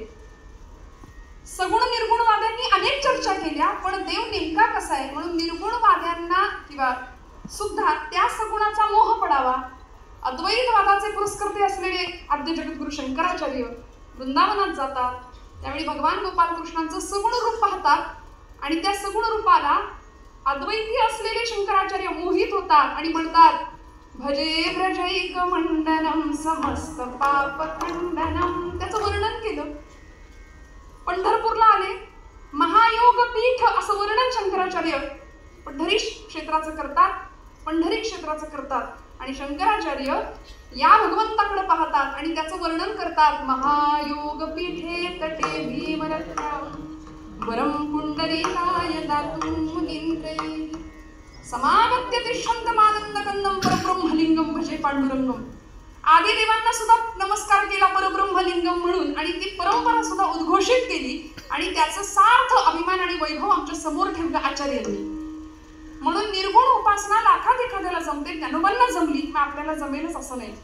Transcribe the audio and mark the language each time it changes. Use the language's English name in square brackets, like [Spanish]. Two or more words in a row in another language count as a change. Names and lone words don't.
[Marathi] सगुण निर्गुणवाद्यांनी अनेक चर्चा केल्या, पण देव नेमका कसा आहे म्हणून निर्गुणवाद्यांना किंवा सुद्धा त्या सगुणाचा मोह पडावा. अद्वैतवादाचे पुरस्कर्ते असलेले आद्य जगद्गुरु शंकराचार्य वृंदावनात जातात. त्यावेळी भगवान गोपालकृष्णांचं सगुण रूप पाहतात आणि त्या सगुण रूपाला अद्वैती असलेले शंकराचार्य मोहित होतात आणि म्हणतात, [Sanskrit] भजे व्रजैक मंडनम समस्त पाप खंडनम. [Marathi] त्याचं वर्णन केलं. पंढरपूरला आले, महायोग पीठ असं वर्णन शंकराचार्य पंढरी क्षेत्राचं करतात आणि शंकराचार्य या भगवंताकडे पाहतात आणि त्याचं वर्णन करतात. [Sanskrit] महायोग पीठे तटे भीमरत्या वरम पुंडरीकाय दातुं मुनींद्रे समागत्य तिष्ठन्तमानन्दकन्दं परब्रह्मलिंगम भजे पांडुरंगम. [Marathi] आदी देवांना सुद्धा नमस्कार केला परब्रह्मलिंगम म्हणून आणि ती परंपरा सुद्धा उद्घोषित केली आणि त्याचं सार्थ अभिमान आणि वैभव आमच्या समोर ठेवलं आचार्यांनी. म्हणून निर्गुण उपासना लाखात एखाद्याला जमते, ज्ञानोबांना जमली, मग आपल्याला जमेलच असं नाही.